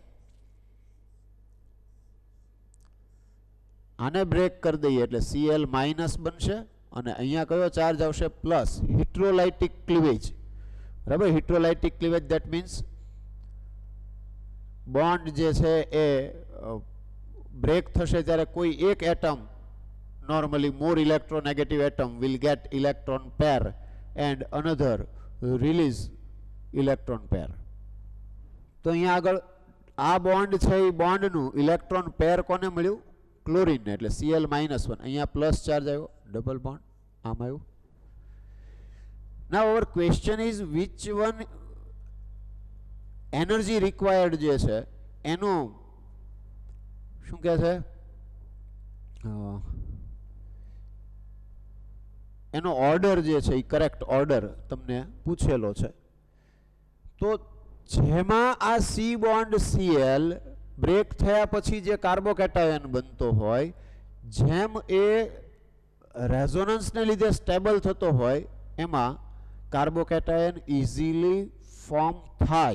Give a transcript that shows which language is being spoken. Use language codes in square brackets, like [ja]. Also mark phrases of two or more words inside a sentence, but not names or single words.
[gu] આને બ્રેક કરી દઈએ એટલે Cl માઇનસ બનશે અને અહીંયા કયો ચાર્જ આવશે [en] plus heterolytic cleavage [gu] બરાબર [en] heterolytic cleavage that means bond [gu] જે છે એ બ્રેક થશે ત્યારે કોઈ એક એટમ [en] normally more electronegative atom will get electron pair and another release electron pair. [gu] તો અહીંયા આગળ આ બોન્ડ છે એ બોન્ડનું [en] electron pair [gu] કોને મળ્યું ક્લોરીન એટલે Cl-1 અહીંયા [en] plus charge [gu] આવ્યો [en] double bond [gu] આમ આવ્યું. [en] Now our question is which one energy required [gu] જે છે એનું શું કહે છે એનો ઓર્ડર જે છે એ [en] correct order [gu] તમને પૂછેલો છે તો જેમાં આ C બોન્ડ Cl બ્રેક થયા પછી જે કાર્બોકેટાયન બનતો હોય જેમ એ રેઝોનન્સને લીધે સ્ટેબલ થતો હોય એમાં કાર્બોકેટાયન [en] easily form [gu] થાય.